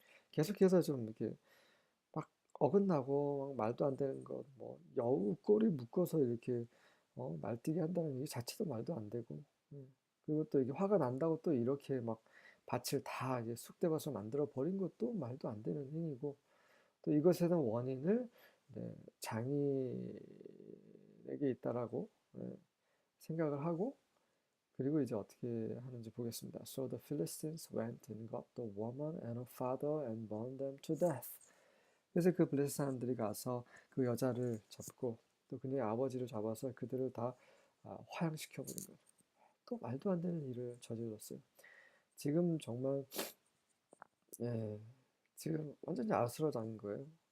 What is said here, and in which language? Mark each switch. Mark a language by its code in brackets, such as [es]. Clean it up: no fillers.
[ko] 계속해서 좀 이렇게 막 어긋나고 막 말도 안 되는 것, 뭐 여우 꼬리 묶어서 이렇게 날뛰게 한다는 이 자체도 말도 안 되고, 그리고 또 이게 화가 난다고 또 이렇게 막 밭을 다 이제 쑥대밭으로 만들어 버린 것도 말도 안 되는 행위고, 또 이것에 대한 원인을 장인에게 있다라고 생각을 하고 그리고 이제 어떻게 하는지 보겠습니다. [en] So the Philistines went and got the woman and her father and burned them to death. [ko] 그래서 그 블레셋 사람들이 가서 그 여자를 잡고 또 그녀의 아버지를 잡아서 그들을 다 화양시켜 버린 거예요. 또 말도 안 되는 일을 저질렀어요. 지금 정말 지금 완전히 아수라장인 거예요.